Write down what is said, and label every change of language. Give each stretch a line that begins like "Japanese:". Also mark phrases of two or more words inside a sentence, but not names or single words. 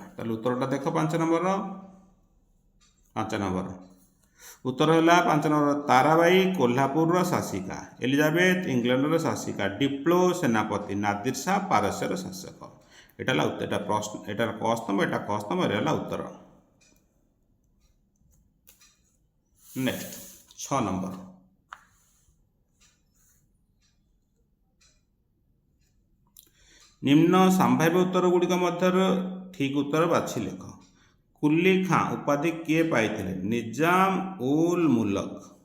Odia: ତାହେଲେ ଉତ୍ତରଟା ଦେଖ 5 ନମ୍ବର ଉତ୍ତର ହେଲା 5 ନମ୍ବର ତାରାବାଇ କୋଲ୍ହାପୁରର ଶାସିକା, ଏଲିଜାବେଥ ଇଂଲଣ୍ଡର ଶାସିକା, ଡିପ୍ଲୋ ସେନାପତି, ନାଦିର ଶାହ ପାରସ୍ୟର ଶାସକ। ଏଇଟା ହେଲା ଏଟାର କ ସ୍ତମ୍ଭ, ଏଟା ଖ ସ୍ତମ୍ଭ, ଏଟା ହେଲା ଉତ୍ତର। ନେକ୍ସଟ 6 ନମ୍ବର ନିମ୍ନ ସମ୍ଭାବ୍ୟ ଉତ୍ତର ଗୁଡ଼ିକ ମଧ୍ୟ ଠିକ ଉତ୍ତର ବାଛି ଲେଖ। କୁଲି ଖାଁ ଉପାଧି କିଏ ପାଇଥିଲେ? निजाम उल मुल्क।